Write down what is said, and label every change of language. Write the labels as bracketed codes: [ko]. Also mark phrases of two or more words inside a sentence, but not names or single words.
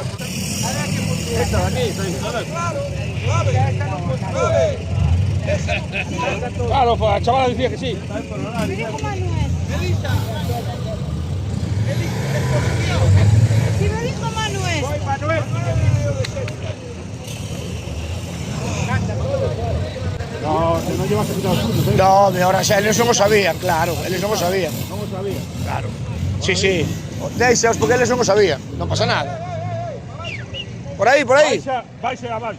[es] Esta de aquí, está diciendo claro, la chavala decía que sí. Si me dijo Manuel. No, se no llevas a quitar los puntos, No, de ahora [gl] xa, eles non o sabían, claro, eles non o sabían. [es] No lo sabía. Claro. Sí, sí. [gl] Deixaos porque eles non o sabían, non pasa nada. Por aí, por aí. Vais a abaixo.